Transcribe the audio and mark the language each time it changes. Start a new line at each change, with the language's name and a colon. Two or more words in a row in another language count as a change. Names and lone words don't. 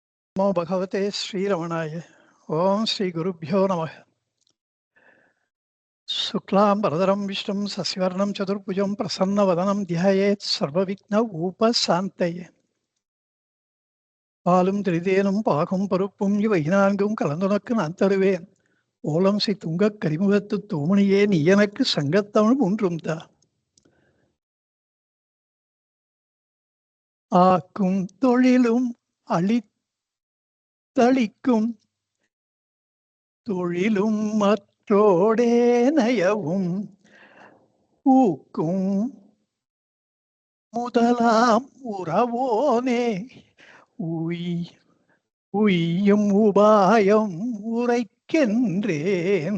Sanskrit: नमो भगवते श्रीरमणाय। ओम श्री गुरुभ्यो नमः। शुक्लां वरदरं विष्णुं शशिवर्णं चतुर्भुजं प्रसन्नवदनं ध्यायेत् सर्वविघ्न उपशान्तये.
Tamil: பாலும் திரிதேனும் பாகும் பருப்பும் இவை நான்கும் கலந்துனக்கு நான் தருவேன். ஓலம் சி துங்கக் கரிமுகத்து தூமணியே நீ எனக்கு சங்கத்தமிழ் ஒன்றும் தா. ஆக்கும் தொழிலும் அளித்தளிக்கும் தொழிலும் மற்றோடே நயவும் ஊக்கும் முதலாம் உறவோனே உய்யும் உபாயம் உரைக்கின்றேன்.